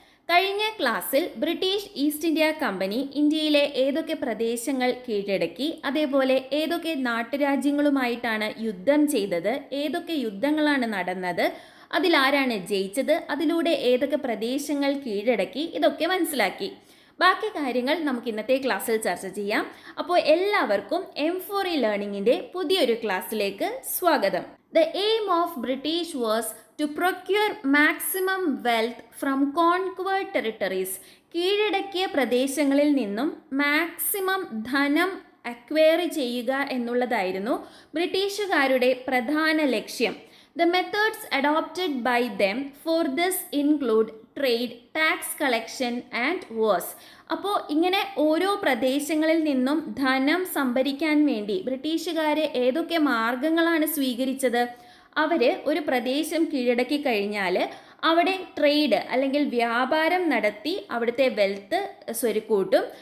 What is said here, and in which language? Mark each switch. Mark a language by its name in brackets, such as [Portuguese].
[Malayalam] കഴിഞ്ഞ ക്ലാസ്സിൽ British east India company ഇന്ത്യയിലെ ഏതൊക്കെ പ്രദേശങ്ങൾ കീഴടക്കി, അതേപോലെ ഏതൊക്കെ നാട്ടുരാജ്യങ്ങളുമായിട്ടാണ് യുദ്ധം ചെയ്തത്, ഏതൊക്കെ യുദ്ധങ്ങളാണ് നടന്നത്, അതിലാരാണ് ജയിച്ചത്, അതിലൂടെ ഏതൊക്കെ പ്രദേശങ്ങൾ കീഴടക്കി, ഇതൊക്കെ മനസ്സിലാക്കി. ബാക്കി കാര്യങ്ങൾ നമുക്ക് ഇന്നത്തെ ക്ലാസ്സിൽ ചർച്ച ചെയ്യാം. അപ്പോൾ എല്ലാവർക്കും M4E ലേണിംഗിൻ്റെ പുതിയൊരു ക്ലാസ്സിലേക്ക് സ്വാഗതം. [English] The aim of British was to procure maximum wealth from conquered territories. [Malayalam] കീഴടക്കിയ പ്രദേശങ്ങളിൽ നിന്നും മാക്സിമം ധനം അക്വയർ ചെയ്യുക എന്നുള്ളതായിരുന്നു ബ്രിട്ടീഷുകാരുടെ പ്രധാന ലക്ഷ്യം. [English] The methods adopted by them for this include trade, tax collection and wars. [Malayalam] അപ്പോൾ ഇങ്ങനെ ഓരോ പ്രദേശങ്ങളിൽ നിന്നും ധനം സംഭരിക്കാൻ വേണ്ടി ബ്രിട്ടീഷുകാർ ഏതൊക്കെ മാർഗങ്ങളാണ് സ്വീകരിച്ചത്? അവർ ഒരു പ്രദേശം കീഴടക്കി കഴിഞ്ഞാൽ അവിടെ ട്രേഡ് അല്ലെങ്കിൽ വ്യാപാരം നടത്തി അവിടുത്തെ വെൽത്ത് സ്വരുക്കൂട്ടും.